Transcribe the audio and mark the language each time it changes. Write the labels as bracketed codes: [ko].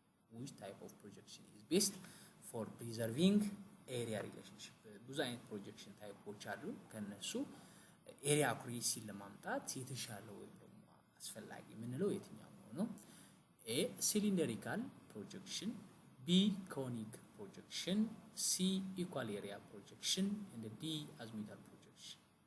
[en] Which type of projection is best for preserving area relationship? [am] ብዙ አይነት ፕሮጀክሽን ታይፖች አሉ። ከነሱ ኤሪያ አኩሬሲ ለማምጣት የተሻለው ወይም ደግሞ አስፈላጊ የምንለው የትኛው ነው? [en] A cylindrical projection, B conic projection, C equal area projection, and D azimuthal projection.